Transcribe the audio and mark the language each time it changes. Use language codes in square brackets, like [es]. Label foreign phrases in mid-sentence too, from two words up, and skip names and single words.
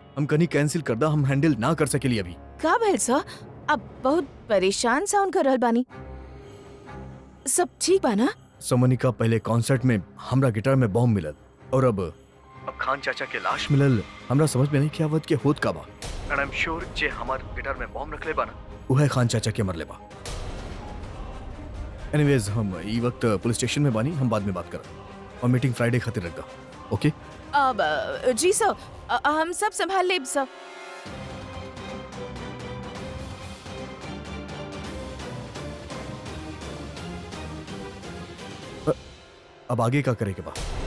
[bho] हम कहीं कैंसिल कर दा, हम हैंडल ना कर सकेली अभी। का भइल सर? आप बहुत परेशान साउंड कर रहल बानी। सब ठीक बा ना? सोमोनिका पहले कॉन्सर्ट में हमरा गिटार में बॉम्ब मिलल और अब खान चाचा के लाश मिलल। हमरा समझ में नहीं कि आवत के होत का बा। [en] and I am sure [bho] जे हमार गिटार में बॉम्ब रखले बा ना, उहे खान चाचा के मरले बा। एनीवेज हम ई वक्त पुलिस स्टेशन में बानी, हम बाद में बात करब और [en] meeting Friday [bho] खातिर रख दा। ओके? अब जी सर, हम सब संभाल लेब सर। अब आगे का करे के बा?